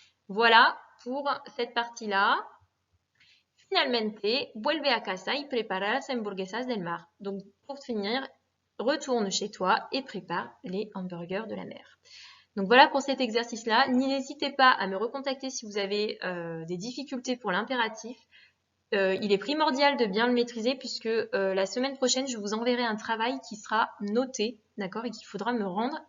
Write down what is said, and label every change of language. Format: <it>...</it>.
<fr>Voilà pour cette partie-là.</fr> <es>Finalmente, vuelve a casa y prepara las hamburguesas del mar.</es> <fr>Donc, pour finir, retourne chez toi et prépare les hamburgers de la mer. Donc voilà pour cet exercice-là. N'hésitez pas à me recontacter si vous avez des difficultés pour l'impératif. Il est primordial de bien le maîtriser puisque la semaine prochaine, je vous enverrai un travail qui sera noté, d'accord, et qu'il faudra me rendre.</fr>